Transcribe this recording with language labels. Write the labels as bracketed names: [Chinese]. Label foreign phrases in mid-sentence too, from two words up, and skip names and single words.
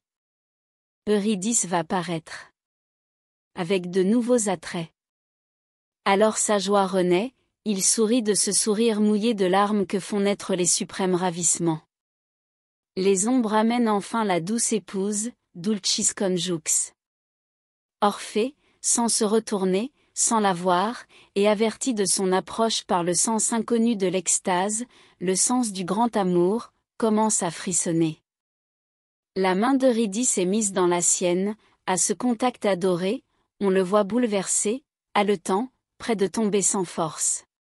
[French] Eurydice va paraître. Avec de nouveaux attraits. Alors sa joie renaît, il sourit de ce sourire mouillé de larmes que font naître les suprêmes ravissements. Les ombres amènent enfin la douce épouse, [Latin] Dulcis conjux. [French] Orphée, sans se retourner, sans la voir, et averti de son approche par le sens inconnu de l'extase, le sens du grand amour, commence à frissonner. La main d'Eurydice est mise dans la sienne, à ce contact adoré, on le voit bouleversé, haletant, près de tomber sans force.